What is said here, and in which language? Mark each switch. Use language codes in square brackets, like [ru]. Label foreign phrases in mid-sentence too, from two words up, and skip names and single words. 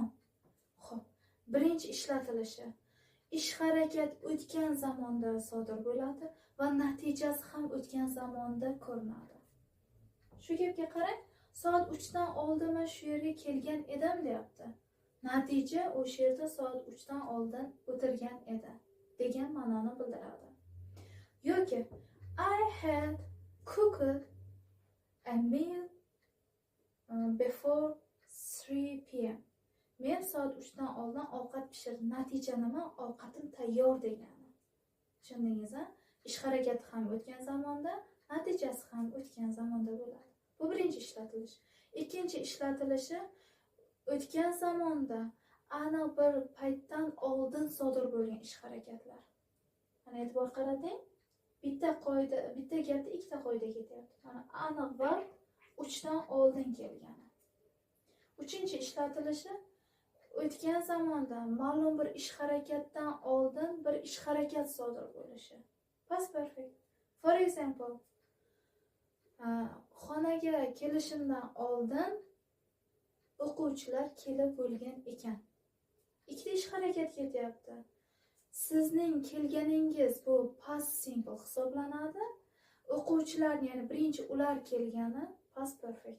[uz] Xo'p, birinchi ishlatilishi: ish harakat o'tgan zamonda sodir bo'ladi va natijasi ham o'tgan zamonda ko'rinadi. Shu gapga qarang, soat 3 dan oldin men shu yerga kelgan edim deyapti. Natija o'sha yerda soat 3 dan oldin o'tirgan edi degan ma'noni bildiradi. [en] Yoki I had cooked a meal before 3 p.m. [uz] Men soat 3 dan oldin ovqat pishirdim. Natija nima? Ovqatim tayyor degani. Tushundingizmi? Ish harakati ham o'tgan zamonda, natijasi ham o'tgan zamonda bo'ladi. Bu birinchi ishlatilish. Ikkinchi ishlatilishi o'tgan zamonda aniq bir paytdan oldin sodir bo'lgan ish harakatlar. Mana e'tibor qarating. Bitta gapda ikkita qoida ketyapti. Mana aniq vaqt 3 dan oldin kelgani. Uchinchi ishlatilishi o'tgan zamonda ma'lum bir ish harakatdan oldin bir ish harakat sodir bo'lishi. [en] Past perfect. For example, [uz] xonaga kelishimdan oldin o'quvchilar kelib bo'lgan ekan. Ikkita ish harakat ketyapti. Sizning kelganingiz bu [en] past simple [uz] hisoblanadi. O'quvchilar, ya'ni birinchi ular kelgani [en] past perfect.